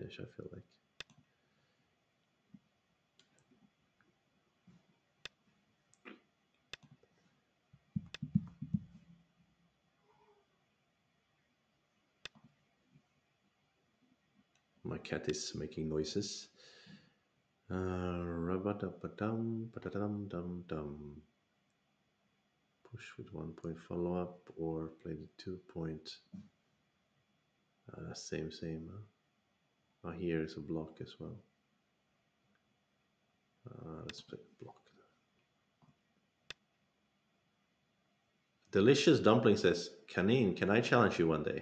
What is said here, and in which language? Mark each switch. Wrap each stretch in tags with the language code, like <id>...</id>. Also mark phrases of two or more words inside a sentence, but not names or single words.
<en>I feel like. My cat is making noises. Rabadabadum, badadum, dum, dum. Push with 1 point follow up or play the 2 point. Same. Oh, here is a block as well. Let's play the block. Delicious Dumpling says, Kanin, can I challenge you one day?</en>